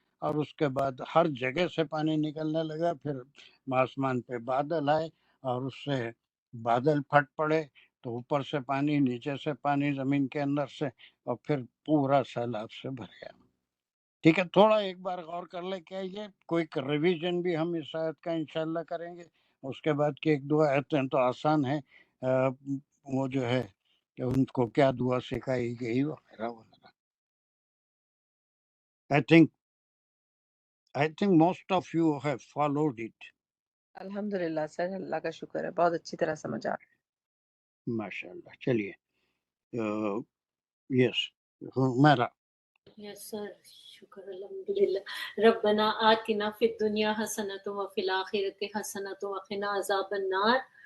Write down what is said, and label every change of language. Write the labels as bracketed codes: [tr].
[ur] اور اس کے بعد ہر جگہ سے پانی نکلنے لگا. پھر آسمان پہ بادل آئے اور اس سے بادل پھٹ پڑے تو اوپر سے پانی، نیچے سے پانی، زمین کے اندر سے، اور پھر پورا سیلاب سے بھر گیا. ٹھیک ہے، تھوڑا ایک بار غور کر لے کیا یہ کوئی ریویژن بھی ہم اس آیت کا انشاءاللہ کریں گے. اس کے بعد کی ایک دو آیتیں تو آسان ہیں، وہ جو ہے کہ ان کو کیا دعا سکھائی گئی وغیرہ وغیرہ. [en] I think most of you have followed it. [ur] الحمدللہ سر، اللہ کا شکر ہے، بہت اچھی طرح سمجھ آ ماشاءاللہ. چلیے یس میرا. یس سر، شکر الحمدللہ. [ar] ربنا آتنا فی الدنیا حسنۃ وفی الآخرۃ حسنۃ وقنا عذاب النار.